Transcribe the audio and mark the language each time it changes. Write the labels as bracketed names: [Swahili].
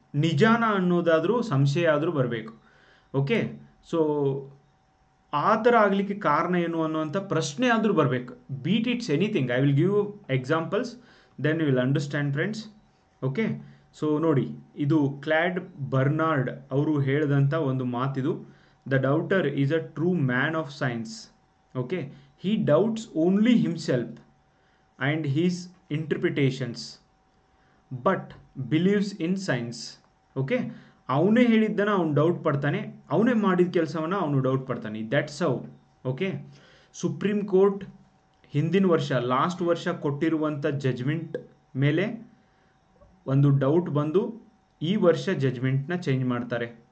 [Kannada] ನಿಜಾನ ಅನ್ನೋದಾದರೂ ಸಂಶಯ ಆದರೂ ಬರಬೇಕು. ಓಕೆ, ಸೊ ಆ ಥರ ಆಗಲಿಕ್ಕೆ ಕಾರಣ ಏನು ಅನ್ನುವಂಥ ಪ್ರಶ್ನೆ ಆದರೂ ಬರಬೇಕು. [English] Beat it's anything. I will give examples, then you will understand friends. [Kannada] Okay, so ನೋಡಿ, ಇದು ಕ್ಲಾಡ್ ಬರ್ನಾರ್ಡ್ ಅವರು ಹೇಳಿದಂಥ ಒಂದು ಮಾತಿದು. [English] The doubter is a true man of science. Okay, he doubts only himself and his interpretations but believes in science. [Kannada] Okay, ಅವನೇ ಹೇಳಿದ್ದನ್ನು ಅವನು doubt ಪಡ್ತಾನೆ, ಅವನೇ ಮಾಡಿದ ಕೆಲಸವನ್ನು ಅವನು ಡೌಟ್ ಪಡ್ತಾನೆ. [English] That's how. [Kannada] Okay, supreme court ಹಿಂದಿನ ವರ್ಷ ಲಾಸ್ಟ್ ವರ್ಷ ಕೊಟ್ಟಿರುವಂಥ ಜಜ್ಮೆಂಟ್ ಮೇಲೆ ಒಂದು ಡೌಟ್ ಬಂದು ಈ ವರ್ಷ ಜಜ್ಮೆಂಟ್ನ ಚೇಂಜ್ ಮಾಡ್ತಾರೆ.